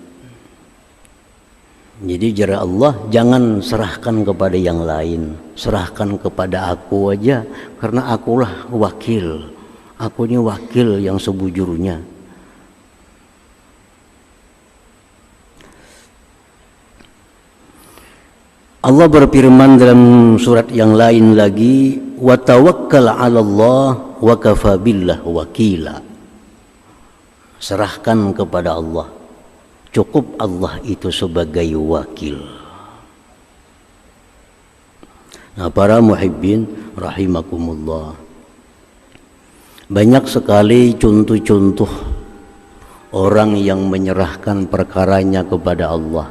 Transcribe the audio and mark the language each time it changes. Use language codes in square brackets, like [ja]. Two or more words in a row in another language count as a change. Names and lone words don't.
[id] Jadi jara Allah, jangan serahkan kepada yang lain, serahkan kepada aku aja, karena akulah wakil. Aku ini wakil yang sebujurnya. Allah berfirman dalam surat yang lain lagi, [ar] وتوكل على الله وكفى بالله وكيلا. [id] Serahkan kepada Allah, cukup Allah itu sebagai wakil. Nah, para [ar] محبين رحمكم الله, [id] banyak sekali contoh-contoh orang yang menyerahkan perkaranya kepada Allah.